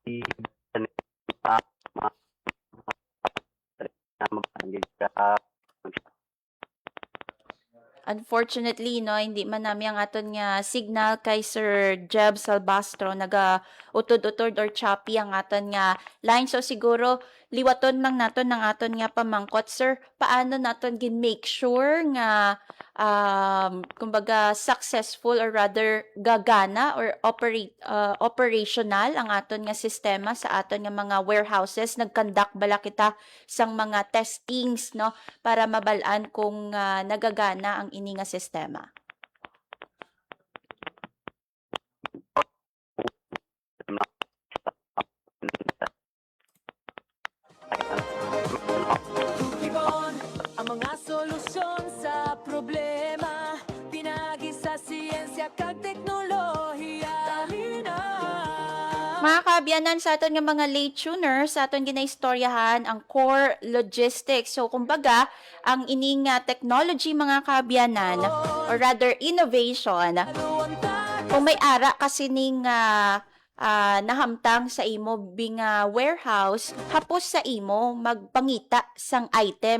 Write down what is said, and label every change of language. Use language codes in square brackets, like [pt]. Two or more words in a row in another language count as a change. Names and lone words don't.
[hil] Unfortunately, no, hindi man nami ang aton nga signal kay Sir Jeb Salbastro naga utod-utod or choppy ang aton nga line. So siguro liwaton lang naton ng aton nga pamangkot, sir. Paano naton gin [en] make sure [hil] nga kumbaga successful [en] or rather [hil] gagana or operational ang aton nga sistema sa aton nga mga warehouses. Nagkandak bala kita sang mga testings no para mabalaan kung nagagana ang ini nga sistema. Ibon ang mga solusyon sa problema, pinagi sa siyensya kag teknolohiya. Dali na. Mga kaabyanan sa aton nga mga late tuners, sa aton ginaistoryahan ang core logistics. So kumbaga, ang ining technology mga kaabyanan [en] or rather innovation, [hil] kung may ara kasi ning nahamtang sa imo bing warehouse, hapos sa imo magpangita sang item.